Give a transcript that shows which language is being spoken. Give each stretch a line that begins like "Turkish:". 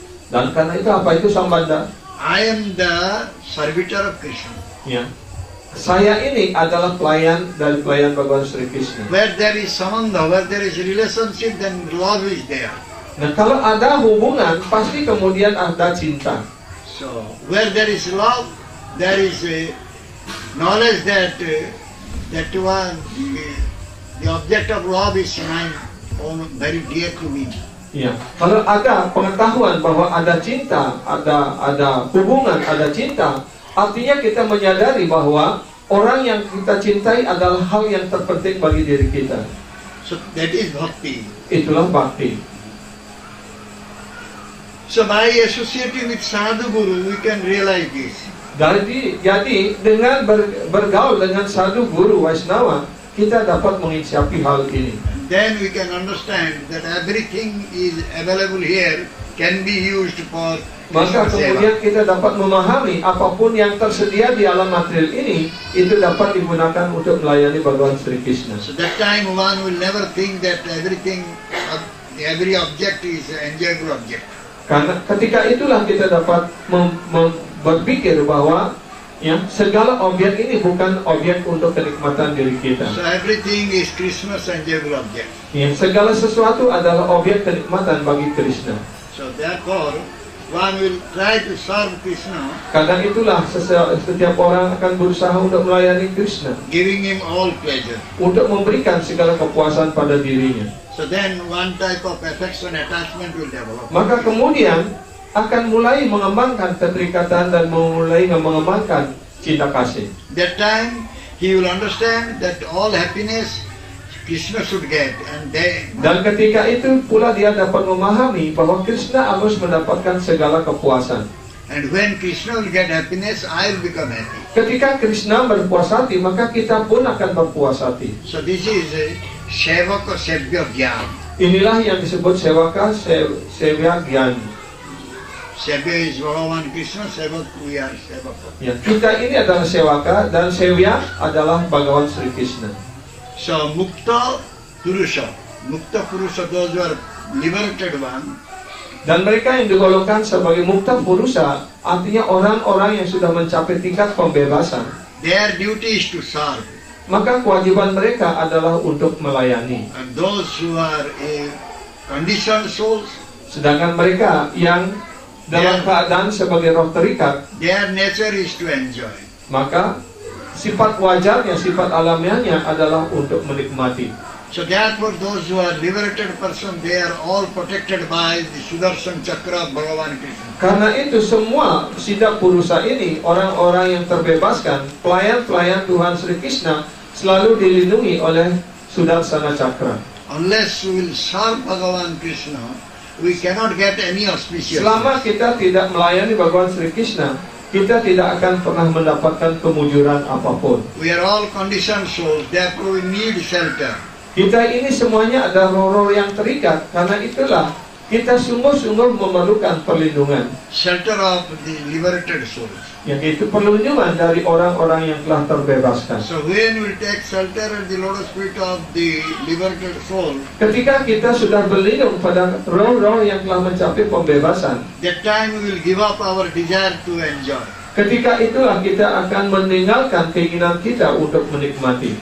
Indonesian: Dan karena itu apa itu sambandha?
English: I am the servitor of Krishna.
Indonesian: Ya. Saya ini adalah pelayan dari pelayan Bhagawan Sri Krishna.
English: Where there is samanda, where there is relationship, then love is there.
Indonesian: Nah, kalau ada hubungan, pasti kemudian ada cinta.
English: So where there is love, there is a knowledge that that one the object of love is mine, own, very dear to me.
Indonesian: Ya, kalau ada pengetahuan bahwa ada cinta, ada hubungan, ada cinta, artinya kita menyadari bahwa orang yang kita cintai adalah hal yang terpenting bagi diri kita.
English: So that is bhakti.
Indonesian: Itulah bakti.
English: So by associating with sadhu guru, we can realize this.
Indonesian: Jadi dengan bergaul dengan sadhu guru Vaishnava, kita dapat menginsyafi hal ini.
English: Then we can understand that everything is available here can be used for
Indonesian: Maka
English: Krishna seva.
Indonesian: kemudian kita dapat memahami apapun yang tersedia di alam material ini itu dapat digunakan untuk melayani Bhagawan Sri Krishna.
English: So that time one will never think that every object is an enjoyable object.
Indonesian: Karena ketika itulah kita dapat berpikir bahwa ya segala objek ini bukan objek untuk kenikmatan diri kita.
English: So everything is Krishna's enjoyable object.
Indonesian: Ya, segala sesuatu adalah objek kenikmatan bagi Krishna.
English: So therefore, one will try to serve Krishna,
Indonesian: Karena itulah setiap orang akan berusaha untuk melayani Krishna,
English: giving him all pleasure.
Indonesian: untuk memberikan segala kepuasan pada dirinya.
English: So then one type of affection attachment will develop.
Indonesian: Maka kemudian akan mulai mengembangkan keterikatan dan mulai mengembangkan cinta kasih.
English: That time he will understand that all happiness Krishna should get, and
Indonesian: Dan ketika itu pula dia dapat memahami bahwa Krishna harus mendapatkan segala kepuasan.
English: and when Krishna will get happiness, I will become happy.
Indonesian: Ketika Krishna berpuas hati, maka kita pun akan berpuas hati.
English: So this is Sevaka Sevya Gyan.
Indonesian: Inilah yang disebut sewaka sevya gyan.
English: Sevya is Bhagavan Krishna, Sevak we are Sevaka.
Indonesian: Ya, kita ini adalah sewaka dan sevya adalah Bhagawan Sri Krishna.
English: So Mukta Purusha, those who are liberated one,
Indonesian: Dan mereka yang digolongkan sebagai mukta purusa, artinya orang-orang yang sudah mencapai tingkat pembebasan.
English: their duty is to serve.
Indonesian: Maka kewajiban mereka adalah untuk melayani.
English: And those who are conditioned souls,
Indonesian: Sedangkan mereka yang dalam keadaan sebagai roh terikat,
English: their nature is to enjoy.
Indonesian: maka sifat wajarnya, sifat alamiahnya adalah untuk menikmati.
English: So therefore those who are liberated person, they are all protected by the Sudarshan Chakra of Bhagavan Krishna.
Indonesian: Karena itu semua siddha purusa ini, orang-orang yang terbebaskan, pelayan-pelayan Tuhan Sri Krishna, selalu dilindungi oleh Sudarsana Chakra.
English: Unless we will serve Bhagavan Krishna, we cannot get any auspicious.
Indonesian: Selama kita tidak melayani Bhagawan Sri Krishna, kita tidak akan pernah mendapatkan kemujuran apapun.
English: We are all conditioned souls, therefore we need shelter.
Indonesian: Kita ini semuanya adalah roh-roh yang terikat, karena itulah kita sungguh-sungguh memerlukan perlindungan,
English: Shelter of the liberated souls.
Indonesian: yaitu perlindungan dari orang-orang yang telah terbebaskan.
English: So when we take shelter at the lotus feet of the liberated soul,
Indonesian: Ketika kita sudah berlindung pada roh-roh yang telah mencapai pembebasan,
English: that time we will give up our desire to enjoy.
Indonesian: ketika itulah kita akan meninggalkan keinginan kita untuk menikmati.